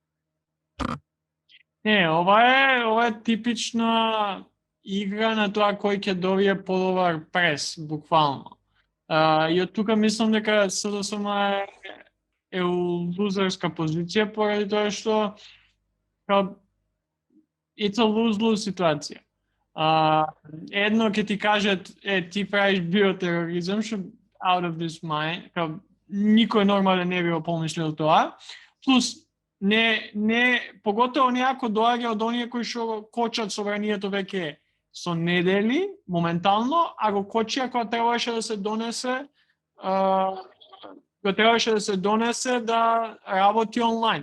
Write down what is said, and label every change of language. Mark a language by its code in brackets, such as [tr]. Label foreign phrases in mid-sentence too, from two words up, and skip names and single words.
[mk] Не, ова е типична игра на тоа кој ќе добие подобар прес, буквално. И од тука мислам дека СДСМ е у лузерска позиција поради тоа што [en] it's a lose-lose [mk] ситуација. Едно ќе ти кажат, ти правиш биотероризам, што [en] out of this mind, [mk] никој нормален не би го помислил тоа. Плюс не поготово некако доаѓа од оние кои што кочат собранието веќе со недели, моментално, а го кочија кога требаше да се донесе, да работи онлайн.